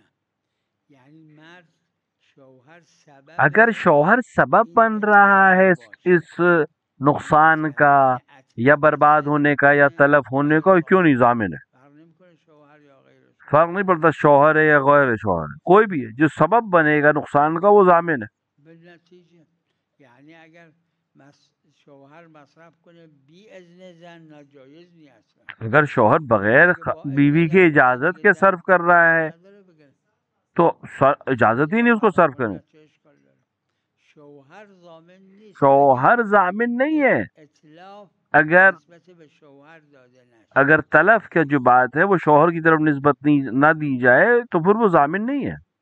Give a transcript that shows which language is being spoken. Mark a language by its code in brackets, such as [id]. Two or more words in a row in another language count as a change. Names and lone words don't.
[fa] یعنی مرد شوهر سبب، [ur] اگر شوہر سبب بن رہا ہے اس نقصان کا یا برباد ہونے کا یا تلف ہونے کا، کیوں نہیں ضامن ہے؟ فرق نہیں پڑتا شوہر ہے یا غیر شوہر ہے، کوئی بھی ہے جو سبب بنے گا نقصان کا وہ ضامن ہے. [fa] یعنی اگر شوہر مصرف کنه بی اذن زن ناجایز نہیں اصلا. [ur] اگر شوہر بغیر بیوی کی اجازت کے صرف کر رہا ہے تو اجازت ہی نہیں اس کو صرف کرنے. شوہر ضامن نہیں ہے. اگر تلف کا جو بات ہے وہ شوہر کی طرف نسبت نہ دی جائے تو پھر وہ ضامن نہیں ہے.